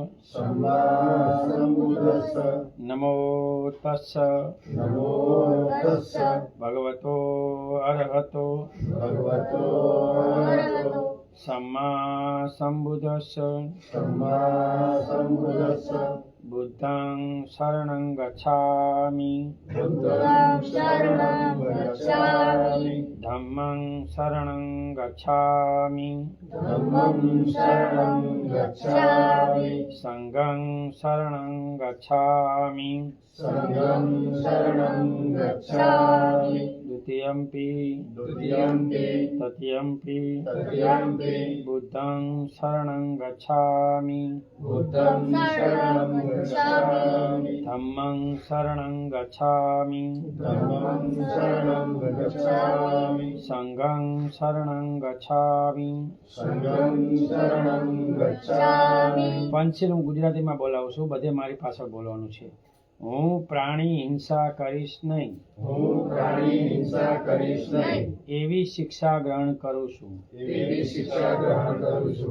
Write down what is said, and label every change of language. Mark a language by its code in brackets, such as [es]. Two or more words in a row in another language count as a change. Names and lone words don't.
[pi] નમો તસ્સ ભગવતો અરહતો સમ્મા સંબુદ્ધસ્સ. બુદ્ધં શરણં ગચ્છામિ ધમ્મં શરણં ગચ્છામિ સંઘં શરણં ગચ્છામિ દ્વિતીયંપિ તૃતીયંપિ બુદ્ધં શરણં ગચ્છામિ ધમ્મં શરણં ગચ્છામિ સંઘં શરણં ગચ્છામિ. [gu] પંચશીલ હું ગુજરાતીમાં બોલાવું છું, બધે મારી પાછળ બોલવાનું છે. હું પ્રાણી હિંસા કરીશ નહીં હું પ્રાણી હિંસા કરીશ નહીં એવી શિક્ષા ગ્રહણ કરું છું. એવી શિક્ષા ગ્રહણ કરું છું.